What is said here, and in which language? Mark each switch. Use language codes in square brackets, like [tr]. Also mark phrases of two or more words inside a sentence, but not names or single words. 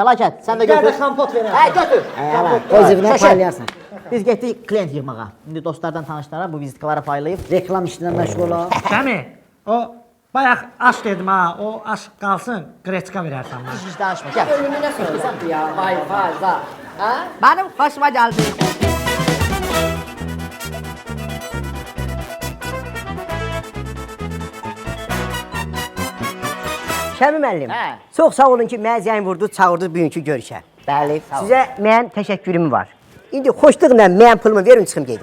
[az] Fəlakət, sən də Bir də götür. kompot verərsən. Hə, götür. Öz evinə Şöşü. paylayarsın. Biz getdik klient yığmağa. İndi dostlardan, tanışlara bu vizitkaları paylayıb. Reklam işindən məşğul ol. Şəmi, o bayaq aş dedim ha, o aş qalsın, qreçka verərsən mənə. Hiç danışma, gəl. Ölümünə söhbət ya. Vay vay vay. Ha? [tr] Benim hoşuma geldi. [az] Şəmi müəllim, Hə. çox sağ olun ki, mənə zəng vurdu, çağırdı bugünkü görüşə. Bəli, sağ ol. Sizə mənim təşəkkürüm var. İndi xoşluqla mənim pulumu verin, çıxım gedim.